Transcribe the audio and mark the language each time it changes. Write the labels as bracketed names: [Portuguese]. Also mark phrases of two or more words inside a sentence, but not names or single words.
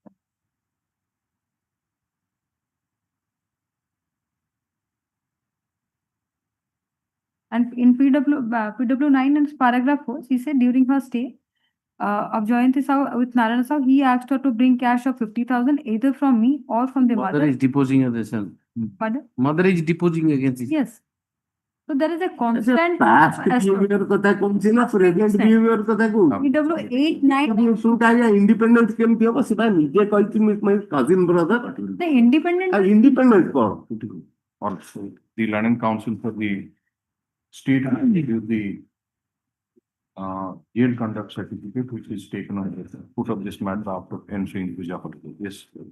[English] And in PW9 and paragraph 4, she said during her stay of Joyanti Sahu with Narayan Sahu, he asked her to bring cash of 50,000 either from me or from the Mother mother. is deposing of the son. Pardon? Mother is deposing against his. Yes. So there is a constant. Past behavior [Odia] କଥା କହୁଛି ନା [English] present behavior [Odia] କଥା କହୁଛି. [English] PW8, 9, [Odia] PW2 ଟା ଆଜ୍ଞା independent କେମିତି ହବ ସେଟା ନିଜେ କହିଛି [English] my cousin brother. the independent. [Odia] ଆଉ independent କଣ? [English] Also, the Learning Council for the state has issued the jail conduct certificate, which is taken on the foot of this matter after entering Puja Hotel. Yes.